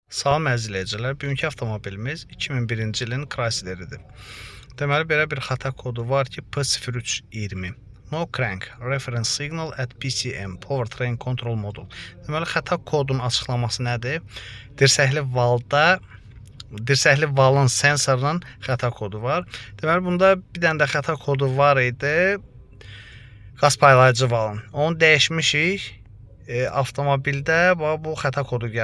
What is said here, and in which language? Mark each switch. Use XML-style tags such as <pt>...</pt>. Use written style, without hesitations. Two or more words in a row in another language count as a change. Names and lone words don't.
<az>Salam əzizləyicilər, bugünkü avtomobilimiz 2001-ci ilin Chrysleridir. Deməli, belə bir xəta kodu var ki, P0320.</az> <en>No crank, reference signal at PCM, powertrain control module.</en> <az>Deməli, xəta kodunun açıqlaması nədir? Dirsəkli valın sensorunun xəta kodu var. Deməli, bunda bir dənə də xəta kodu var idi. Qaz paylayıcı valın. Onu dəyişmişik. Avtomobildə bu xəta kodu gəlir.</az>